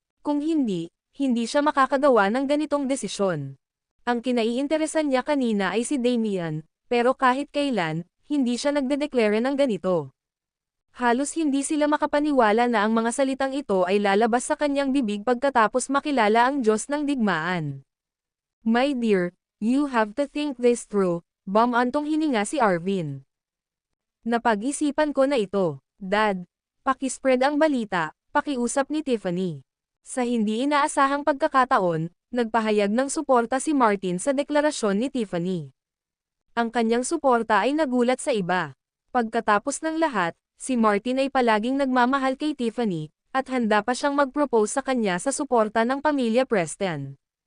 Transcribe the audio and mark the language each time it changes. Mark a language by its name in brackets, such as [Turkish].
[Filipino] Kung hindi, hindi siya makakagawa ng ganitong desisyon. Ang kinaiinteresan niya kanina ay si Damian, pero kahit kailan, hindi siya nagdedeklara ng ganito. Halos hindi sila makapaniwala na ang mga salitang ito ay lalabas sa kanyang bibig pagkatapos makilala ang Diyos ng digmaan. [English] My dear, you have to think this through, [Filipino] bumantong hininga si Arvin. Napag-isipan ko na ito, Dad. Pakispread ang balita, pakiusap ni Tiffany. Sa hindi inaasahang pagkakataon, nagpahayag ng suporta si Martin sa deklarasyon ni Tiffany. Ang kanyang suporta ay nagulat sa iba. Pagkatapos ng lahat, si Martin ay palaging nagmamahal kay Tiffany, at handa pa siyang mag-propose sa kanya sa suporta ng pamilya Preston.